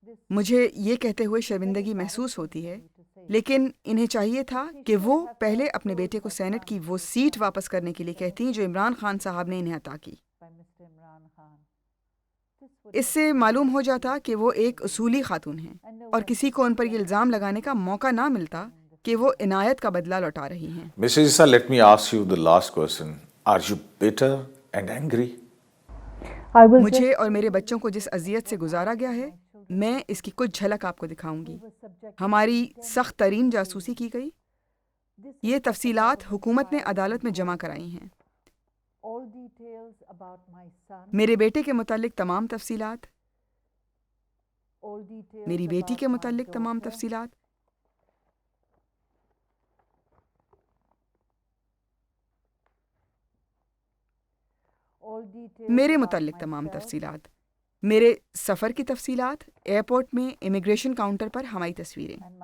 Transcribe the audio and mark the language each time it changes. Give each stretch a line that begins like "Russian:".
Urdu: مجھے یہ کہتے ہوئے شرمندگی محسوس ہوتی ہے، لیکن انہیں چاہیے تھا کہ وہ پہلے اپنے بیٹے کو سینٹ کی وہ سیٹ واپس کرنے کے لیے کہتی جو عمران خان صاحب نے انہیں عطا کی. اس سے معلوم ہو جاتا کہ وہ ایک اصولی خاتون ہیں اور کسی کو ان پر یہ الزام لگانے کا موقع نہ ملتا کہ وہ عنایت کا بدلہ لوٹا رہی ہیں.
English: Mrs. Issa, let me ask you the last question. Are you bitter and angry?
Urdu: مجھے اور میرے بچوں کو جس اذیت سے گزارا گیا ہے، میں اس کی کچھ جھلک آپ کو دکھاؤں گی. ہماری سخت ترین جاسوسی کی گئی. یہ تفصیلات حکومت نے عدالت میں جمع کرائی ہیں. میرے بیٹے کے متعلق تمام تفصیلات، میری بیٹی کے متعلق تمام تفصیلات، میرے متعلق تمام تفصیلات، میرے سفر کی تفصیلات، ایئرپورٹ میں امیگریشن کاؤنٹر پر ہماری تصویریں.